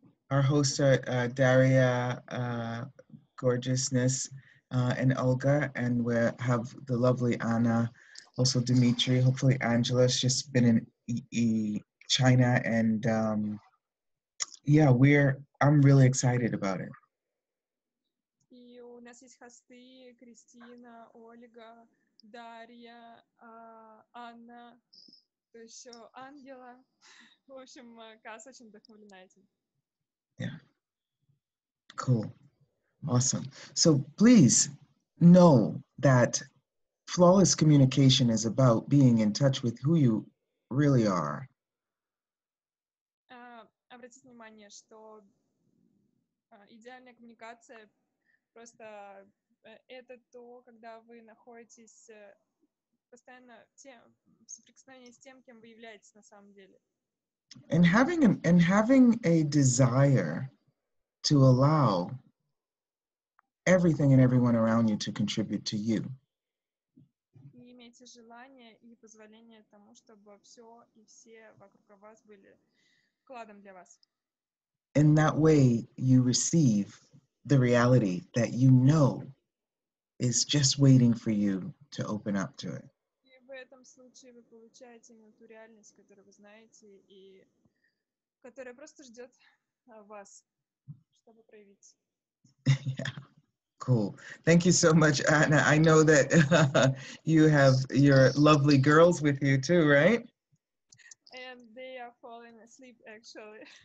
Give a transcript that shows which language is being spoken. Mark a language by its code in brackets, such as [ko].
[en] Our hosts are Daria, Gorgeousness, and Olga, and we have the lovely Anna, also Dimitri. Hopefully, Angela's just been in China, and yeah, I'm really excited about it. [ru] И у нас есть хосты Кристина, Ольга, Дарья, Анна, то еще Ангела. В общем, Касс очень вдохновлена этим. [en] Yeah. Cool. Awesome. So please know that flawless communication is about being in touch with who you really are. [ru] Обратите внимание, что идеальная коммуникация просто это то, когда вы находитесь постоянно в соприкосновении с тем, кем вы являетесь на самом деле. [en] And having a desire to allow everything and everyone around you to contribute to you. [ru] И имейте желание и позволение тому, чтобы все и все вокруг вас были вкладом для вас. [en] In that way, you receive the reality that you know is just waiting for you to open up to it. [ru] И в этом случае вы получаете именно ту реальность, которую вы знаете и которая просто ждет вас, чтобы проявиться. [en] Yeah. Cool. Thank you so much, Anna. I know that you have your lovely girls with you too, right? And they are falling asleep, actually.